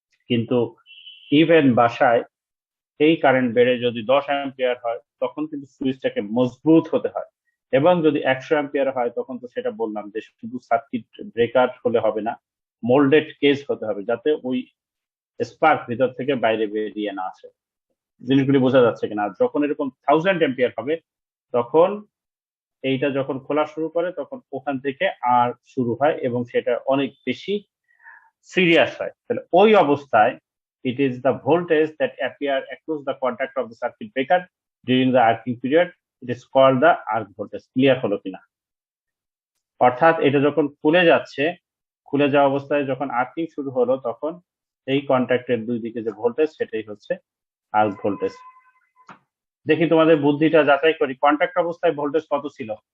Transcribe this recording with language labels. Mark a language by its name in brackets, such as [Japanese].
[Bangla] কিন্তু ইভেন বাসায় এই কারেন্ট বেড়ে যদি 10 অ্যাম্পিয়ার হয় তখন কিন্তু সুইচটাকে মজবুত হতে হয়, এবং যদি 100 অ্যাম্পিয়ার হয় তখন তো সেটা বললাম যে শুধু সার্কিট ব্রেকার হলে হবে না, মোল্ডেড কেজ হতে হবে, যাতে ওই স্পার্ক ভিতর থেকে বাইরে বেরিয়ে না আসে। জিনিসগুলি বোঝা যাচ্ছে কিনা? যখন এরকম 1000 অ্যাম্পিয়ার হবে তখন এইটা যখন খোলা শুরু করে তখন ওখান থেকে আর শুরু হয় এবং সেটা অনেক বেশি সিরিয়াস হয়। তাহলে ওই অবস্থায় [English] it is the voltage that appear across the contact of the circuit breaker during the arcing period, it is called the arc voltage. [Bangla] Clear হলো কিনা? অর্থাৎ এটা যখন খুলে যাচ্ছে, খুলে যাওয়া অবস্থায় যখন আর্কিং শুরু হলো তখন এই কন্ট্যাক্টের দুই দিকে যে ভোল্টেজ সেটাই হচ্ছে আর্ক ভোল্টেজ। দেখি তোমাদের বুদ্ধিটা যাচাই করি, কন্ট্যাক্ট অবস্থায় ভোল্টেজ কত ছিল?